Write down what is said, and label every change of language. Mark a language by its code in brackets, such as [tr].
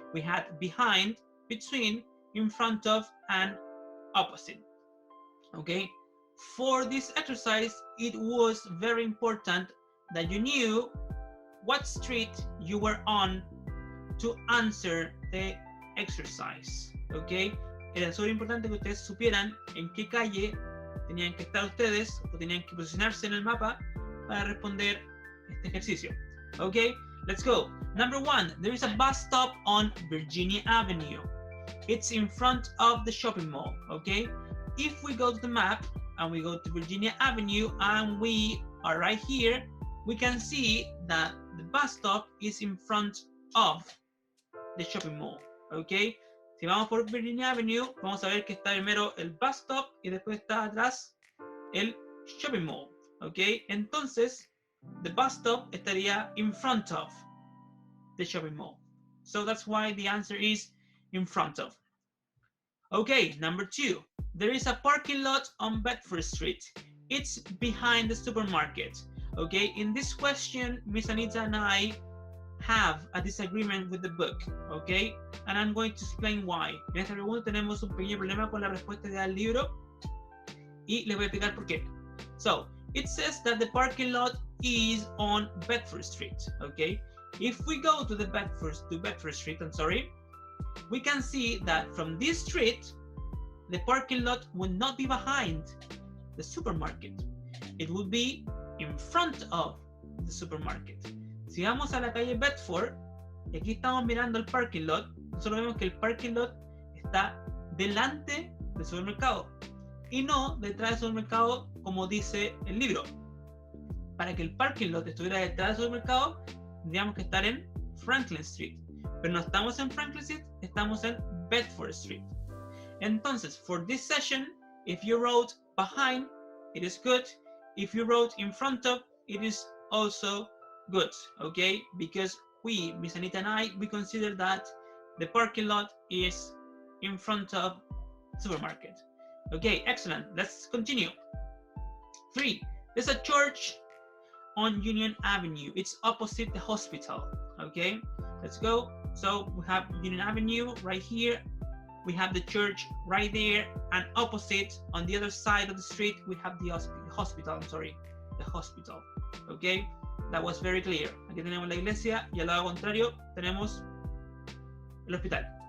[en] We had behind, between, in front of, and opposite. Okay, for this exercise it was very important that you knew what street you were on to answer the exercise. [es] Okay, era súper importante que ustedes supieran en qué calle tenían que estar ustedes o tenían que posicionarse en el mapa para responder este ejercicio. [en] Okay, let's go. Number 1, there is a bus stop on Virginia Avenue. It's in front of the shopping mall, okay? If we go to the map and we go to Virginia Avenue and we are right here, we can see that the bus stop is in front of the shopping mall, okay? [es] Si vamos por Virginia Avenue, vamos a ver que está primero el bus stop y después está atrás el shopping mall, okay? [en] Entonces, the bus stop [es] estaría [en] in front of the shopping mall. So that's why the answer is in front of. Okay, number 2, there is a parking lot on Bedford Street. It's behind the supermarket. Okay, in this question, Miss Anita and I have a disagreement with the book, okay? And I'm going to explain why. [es] En esta pregunta tenemos un pequeño problema con la respuesta del libro y les voy a explicar por qué. [en] So, it says that the parking lot is on Bedford Street, okay? If we go to Bedford Street, we can see that from this street, the parking lot would not be behind the supermarket. It would be in front of the supermarket. [es] Si vamos a la calle Bedford, y aquí estamos mirando el parking lot, nosotros vemos que el parking lot está delante del supermercado y no detrás del supermercado como dice el libro. Para que el parking lot estuviera detrás del supermercado, tendríamos que estar en Franklin Street. Pero no estamos en Franklin Street, estamos en Bedford Street. [en] Entonces, for this session, if you wrote behind, it is good. If you wrote in front of, it is also good, okay? Because we, Miss Anita and I, we consider that the parking lot is in front of supermarket. Okay, excellent. Let's continue. 3. There's a church on Union Avenue. It's opposite the hospital. Okay, let's go. So we have Union Avenue right here. We have the church right there, and opposite on the other side of the street we have the hospital. The hospital. Okay, that was very clear. [es] Aquí tenemos la iglesia y al lado contrario tenemos el hospital.